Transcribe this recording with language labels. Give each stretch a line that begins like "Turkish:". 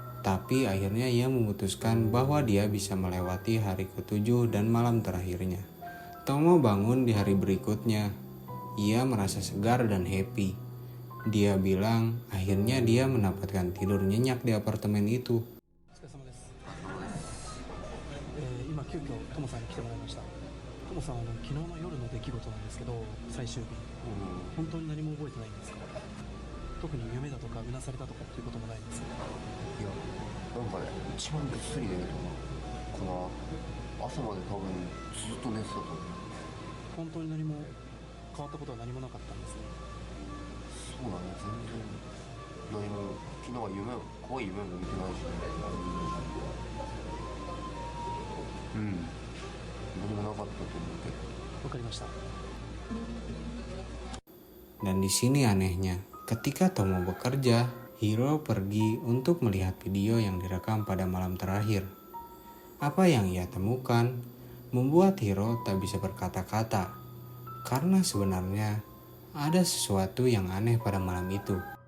Indonesian: Tapi akhirnya ia memutuskan bahwa dia bisa melewati hari ke-7 dan malam terakhirnya. Tomo bangun di hari berikutnya. Ia merasa segar dan happy. Dia bilang akhirnya dia mendapatkan tidur nyenyak di apartemen itu.
Japanese: 今急遽トモさんに来てもらいました。トモさんは昨日の夜の出来事なんですけど、最終日、本当に何も覚えてないんですか？特に夢だとかうなされたとかっていうこともないんですか？いや、なんかね、一番ぐっすり寝るとこの朝まで多分ずっと寝てたと思う。本当に何も変わったことは何もなかったんですね。そうだね、全然何も昨日は怖い夢も見てないしね。何もなかったと思うけど。わかりました。
Indonesian: Dan di sini anehnya, ketika Tomo bekerja, Hiro pergi untuk melihat video yang direkam pada malam terakhir. Apa yang ia temukan membuat Hiro tak bisa berkata-kata, karena sebenarnya ada sesuatu yang aneh pada malam itu.